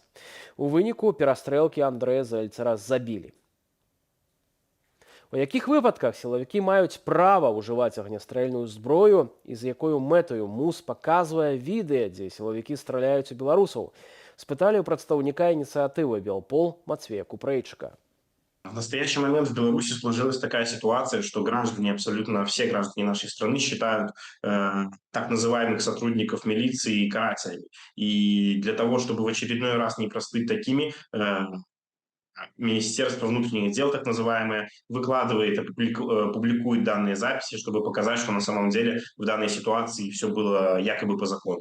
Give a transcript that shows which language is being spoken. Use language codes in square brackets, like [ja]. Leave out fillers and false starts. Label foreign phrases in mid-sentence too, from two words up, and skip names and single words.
[be] У выніку перастрэлкі Андрэя Зельцера забілі. У якіх выпадках сілавікі маюць права ўжываць агнястрэльную зброю і з якою мэтаю МУС паказвае відэа, дзе сілавікі страляюць у беларусаў, спыталі ў прадстаўніка ініцыятывы «Белпол» Мацвея Купрэйчыка. [ru] В настоящий момент в Беларуси сложилась такая ситуация, что граждане, абсолютно все граждане нашей страны считают так называемых сотрудников милиции карателями. И для того, чтобы в очередной раз не прослыть такими, Министерство внутренних дел, так называемое, выкладывает и публикует данные записи, чтобы показать, что на самом деле в данной ситуации все было якобы по закону.